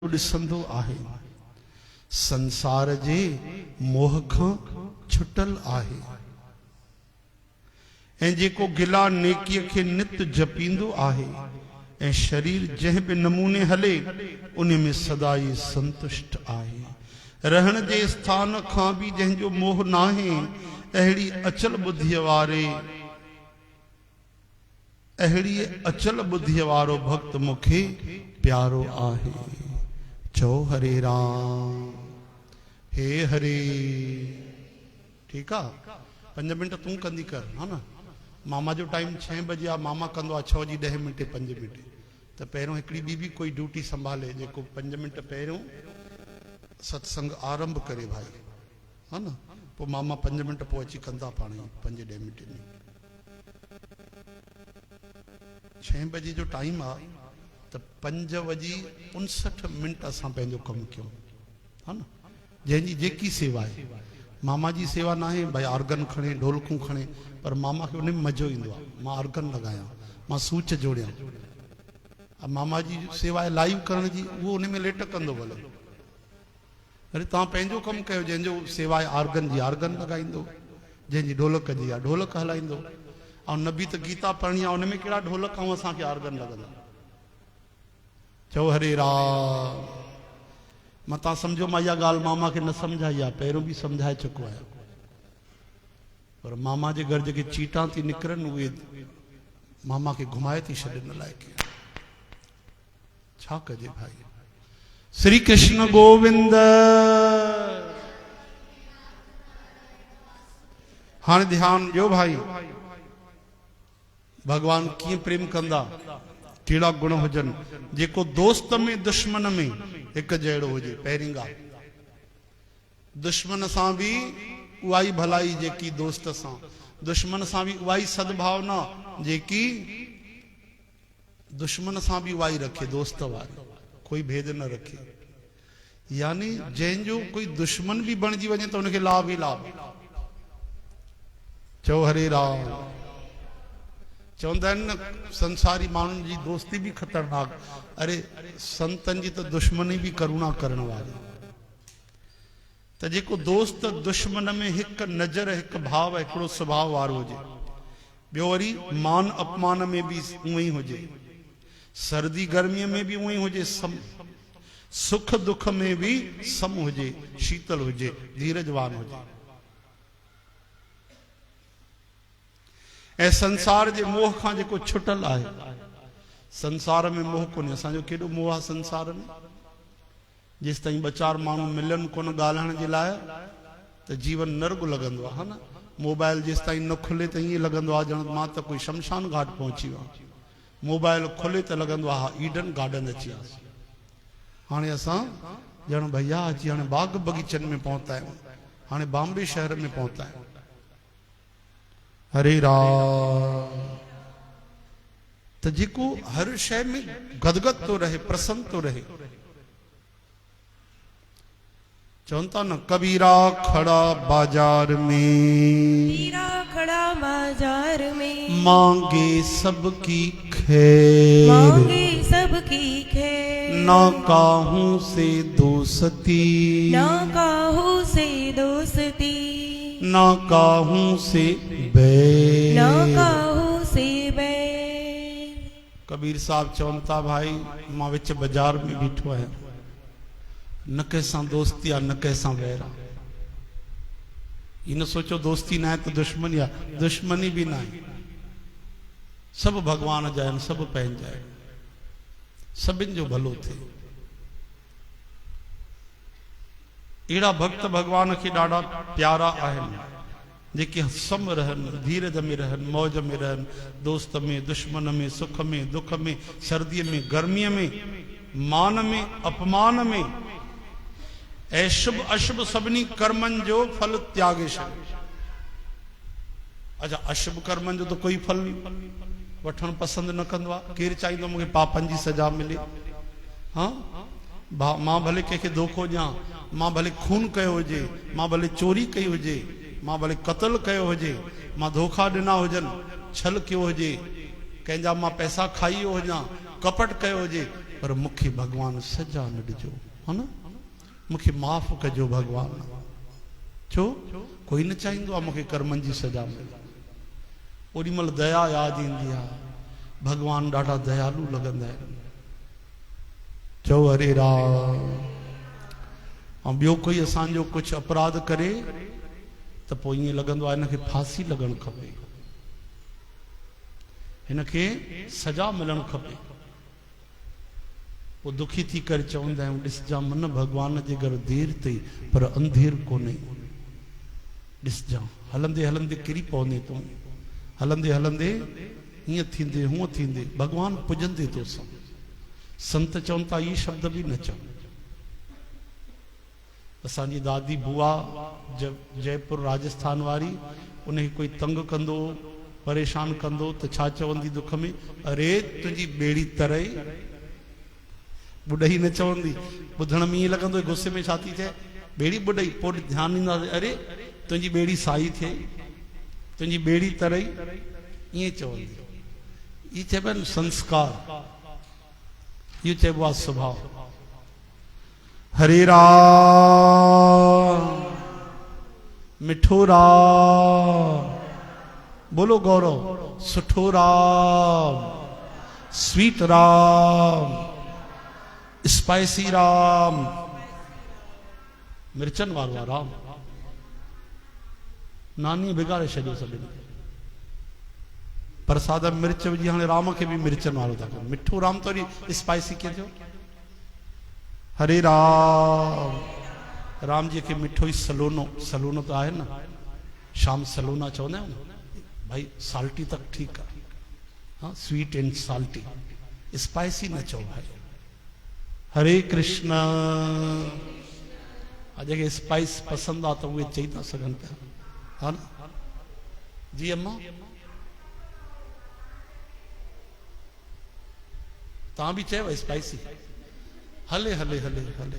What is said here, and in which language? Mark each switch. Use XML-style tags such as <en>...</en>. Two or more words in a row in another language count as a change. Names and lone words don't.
<sd>ॾिसंदो आहे, संसार जे मोह खां छुटल आहे ऐं जेको गिला नेकीअ खे नित जपींदो आहे ऐं शरीर जंहिं बि नमूने हले उन में सदाई संतुष्ट आहे। रहण जे स्थान खां भी जंहिंजो मोह नाहे अहिड़ी अचल बुद्धीअ वारे अहिड़ी अचल बुद्धीअ वारो भक्त मूंखे प्यारो आहे। चो हरे राम हे हरे।</sd> <hi>ठीक है</hi> <sd>5 मिनट तू कंदी कर है ना। मामा जो टाइम 6 बजे आ, मामा कंदो आ 6 जी 10 मिनट 5 मिनट। तो पहिरों हिकड़ी ॿी कोई ड्यूटी संभाले जेको 5 मिनट पहिरों सत्संग आरंभ करे भाई है ना। पो मामा 5 मिनट पो अची कंदा पाण 5-10 मिनट में। 6 बजे जो टाइम आ तो 5:59 असां पंहिंजो कमु कयूं है ना। जंहिंजी जेकी सेवा है, मामा जी सेवा ना है भाई आर्गन खणे ढोलकूं खणे, पर मामा के उन में मजो इंदो आहे। मां आर्गन लगाया, मां सूच जोड़िया। मामा जी सेवा है लाइव करण जी, वो उन में लेट कंदो भले। अरे तव्हां पंहिंजो कमु कयो, जंहिंजो सेवा है आर्गन जी आर्गन लगाईंदो, जंहिंजी ढोलक जी आहे ढोलक हलाईंदो। और नबी तो गीता पढ़नी आहे, उन में कहिड़ा ढोलक ऐं असांखे आर्गन लॻंदा। चो हरे राम। मता समझो मां इहा ॻाल्हि मामा के न समझाई आहे, पहिरों भी समझाए चुको आहियां, पर मामा जे घर जेके चीटा थी निकिरनि उहे मामा के घुमाए थी छॾनि लाइक़। छा कजे भाई। श्री कृष्ण गोविंद। हाँ ध्यान ॾियो भाई, भगवान कीअं प्रेम कंदा, कहिड़ा गुण हुजन। जेको दोस्त में दुश्मन में एक जहिड़ो हुजे। पहिरीं ॻाल्हि, दुश्मन सां भी उहाई भलाई जेकी दोस्त सां, दुश्मन सां भी उहाई सद्भावना जेकी दुश्मन सां भी उहाई रखे दोस्त वारी, कोई भेद न रखे। यानी जंहिंजो कोई दुश्मन भी बणजी वञे तो उनखे लाभ ही लाभ। चो हरे राम। चवंदा आहिनि न संसारी माण्हुनि जी दोस्ती भी खतरनाक। अरे संतन जी तो दुश्मनी भी करुणा करण वारी। तो जेको दोस्त दुश्मन में एक नजर एक भाव हिकिड़ो स्वभाव वारो हुजे, ॿियो वरी मान अपमान में भी उही हुजे, सर्दी गर्मीअ में भी उही हुजे, सुख दुख में भी सम हुजे, शीतल हुजे, धीरजवान हुजे। ऐं संसार जे मोह खां जेको छुटल आहे। संसार में मोह कोन्हे। असांजो केॾो मोह आहे संसार में। जेसि ताईं 2-4 माण्हू मिलन कोन ॻाल्हाइण जे लाइ त जीवन नर्क लॻंदो आहे न। मोबाइल जेसि ताईं न खुले त ईअं लॻंदो आहे ॼण मां त कोई शमशान घाट पहुची वियो आहियां। मोबाइल खुले त लॻंदो आहे हा ईडन गार्डन अची वियासीं। हाणे असां ॼण भैया अची हाणे बाग बगीचनि में पहुता आहियूं, हाणे बॉम्बे शहर में पहुता आहियूं। हरे राम। तो जेको हर शय में गदगद तो रहे, प्रसन्न तो रहे। चवंता न</sd> <hi>कबीरा खड़ा बाजार में, कबीरा खड़ा बाजार में, मांगे सबकी खैर, मांगे सबकी खैर, ना काहू से दोस्ती, ना काहू से दोस्ती, ना काहू से बैर, ना काहू से बैर।</hi> <sd>कबीर साहब चवंता भाई मां विच बाजार में बीठो आहियां, न कंहिंसां दोस्ती आहे न कंहिंसां बैर आहे।</sd> <hi>ये न सोचो</hi> <sd>दोस्ती ना है तो दुश्मनी आहे, दुश्मनी भी ना है। सब भगवान जा आहिनि, सब पंहिंजा आहिनि, सभिनि जो भलो थिए। अहिड़ा भक्त भगवान के ॾाढा प्यारा आहिनि, जेके सम रहनि, धीरज में रहनि, मौज में रहनि, दोस्त में दुश्मन में, सुख में दुख में, सर्दीअ में गर्मीअ में, मान में अपमान में, ऐं शुभ अशुभ सभिनी कर्मनि जो फल त्यागे छॾियो। अच्छा अशुभ कर्मनि जो तो कोई फल वठणु पसंदि न कंदो आहे। केरु चाहींदो मूंखे पापनि जी सजा मिले। हाँ मां भले कंहिंखे धोखो ॾियां, मां भले खून कयो हुजे, मां भले चोरी कई हुजे, मां भले कत्ल कयो हुजे, मां धोखा ॾिना हुजनि, छल कयो हुजे, कंहिंजा मां पैसा खाई वियो हुजां, कपट कयो हुजे, पर मूंखे भगवान सजा न ॾिजो, हा न, मूंखे माफ़ कजो भगवान। छो कोई न चाहींदो आहे मूंखे कर्मनि जी सजा मिले। ओॾी महिल दया यादि ईंदी आहे, भगवान ॾाढा दयालु लॻंदा आहिनि। चओ हरे राम। ऐं ॿियो कोई असांजो कुझु अपराध करे त पोइ ईअं लॻंदो आहे हिनखे फांसी लॻणु खपे, हिनखे सजा मिलणु खपे। पोइ दुखी थी करे चवंदा आहियूं ॾिसजां मन भगवान जे घर देरि अथई पर अंधेर कोन्हे। ॾिसजां हलंदे हलंदे किरी पवंदे तूं, हलंदे हलंदे हीअं थींदे हूअं थींदे भगवान पुॼंदे तोसां। संत चवनि था इहे शब्द बि न चओ। असांजी दादी बुआ जयपुर राजस्थान वारी, उनखे कोई तंग कंदो परेशान कंदो त छा चवंदी दुख में, अरे तुंहिंजी ॿेड़ी तरई। ॿुॾई न चवंदी, ॿुधण में ईअं लॻंदो गुस्से में छा थी थिए, ॿेड़ी ॿुॾई। पोइ ध्यानु ॾींदासीं, अरे तुंहिंजी ॿेड़ी साई थिए, तुंहिंजी ॿेड़ी तरई, ईअं चवंदी। इहे चइबो आहे संस्कार, इहो चइबो आहे स्वभाव। हरे राम, मिठो राम, बोलो गौरव, सुठो राम, स्वीट राम, स्पाइसी राम, मिर्चन वारो आहे राम। नानी बिगाड़े छॾियो सभिनी। प्रसाद में मिर्च विझी हाणे राम खे बि मिर्चन वारो था कनि। मिठो राम तो वरी स्पाइसी कीअं थियो। हरे राम। राम जी खे मिठो ई सलोनो, सलोनो तो आहे न, शाम सलोना चवंदा आहियूं न भाई, साल्टी तक ठीकु आहे, हाँ</sd> <en>sweet and salty,</en> <sd>स्पाइसी न चओ भाई। हरे कृष्ण। जेके स्पाइस पसंदि आहे त उहे चई था सघनि पिया, हा न। जी अम्मा तव्हां बि चयो स्पाइसी, हले हले हले हले।</sd>